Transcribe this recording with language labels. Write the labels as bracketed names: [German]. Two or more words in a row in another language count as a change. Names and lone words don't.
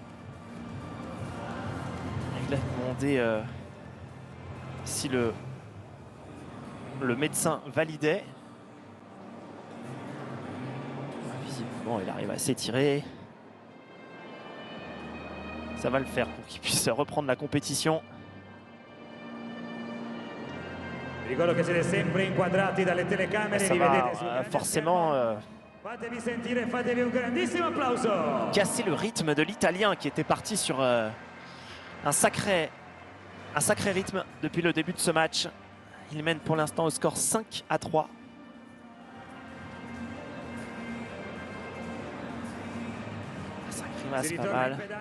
[French] Il a demandé si le médecin validait. Visiblement, il arrive à s'étirer. Ça va le faire pour qu'il puisse reprendre la compétition. [Italian] Ricordo che siete sempre inquadrati dalle telecamere. [French] Ça va forcément [Italian] Fatevi sentire, fatevi un grandissimo applauso. [French] casser le rythme de l'Italien qui était parti sur un sacré rythme depuis le début de ce match. Il mène pour l'instant au score 5-3. C'est pas mal.